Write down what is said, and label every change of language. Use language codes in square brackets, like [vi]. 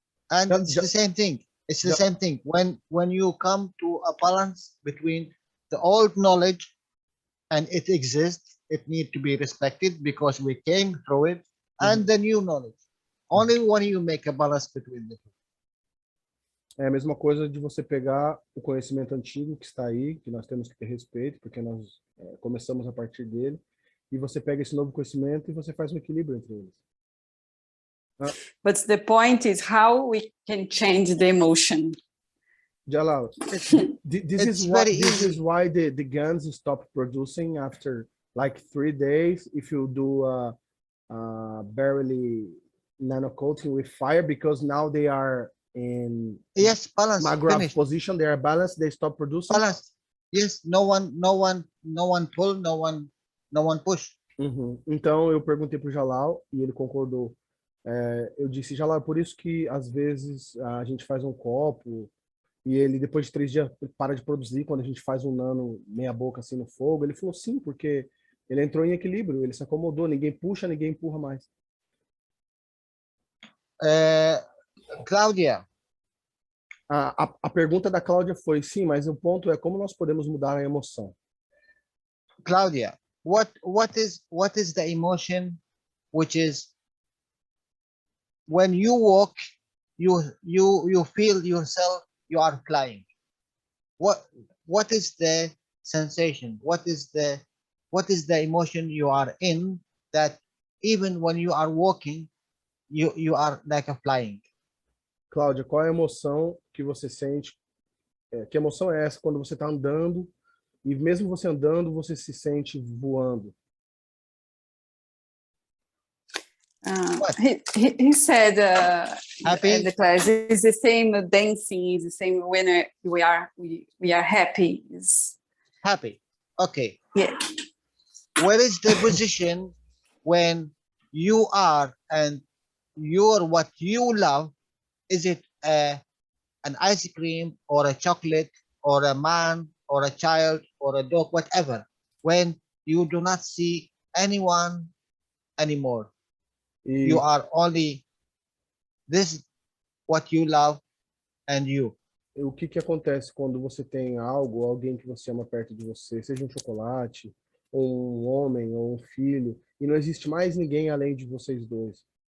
[en] And it's the same thing. It's the same thing. When you come to a balance between the old knowledge and it exists, it needs to be respected because we came through it, and the new knowledge. Only when you make a balance between the two. [pt] É a mesma coisa de você pegar o conhecimento antigo que está aí, que nós temos que ter respeito, porque nós começamos a partir dele, e você pega esse novo conhecimento e você faz um equilíbrio entre eles. [en] But the point is how we can change the emotion. Jalal, this is why the guns stop producing after like 3 days if you do barely nano coating with fire, because now they are in balance, Maghreb position, they are balanced, they stop producing. Balance. Yes, no one pull, no one push. [pt] Então eu perguntei para o Jalal e ele concordou. Eu disse, Jalal, por isso que às vezes a gente faz um copo e ele depois de 3 dias para de produzir quando a gente faz um nano meia boca assim no fogo. Ele falou sim, porque ele entrou em equilíbrio, ele se acomodou, ninguém puxa, ninguém empurra mais. Cláudia. A pergunta da Cláudia foi, sim, mas o ponto é como nós podemos mudar a emoção. [en] Cláudia, what is the emotion which is when you walk, you feel yourself, you are flying. What is the sensation? What is the emotion you are in that even when you are walking, you are like a flying? [pt] Cláudia, qual é a emoção que você sente? Que emoção é essa quando você está andando e mesmo você andando, você se sente voando? [en] He said happy? in the class, it's the same dancing, it's the same when we are happy. Happy. Okay. Yeah. Where is the position when you are and you're what you love? Is it a an ice cream or a chocolate or a man or a child or a dog, whatever, when you do not see anyone anymore. You [pt] E [en] are only this, what you love, and you. [pt] o que que acontece quando você tem algo, alguém que você ama perto de você, seja um chocolate, ou um homem, ou um filho, e não existe mais ninguém além de vocês dois?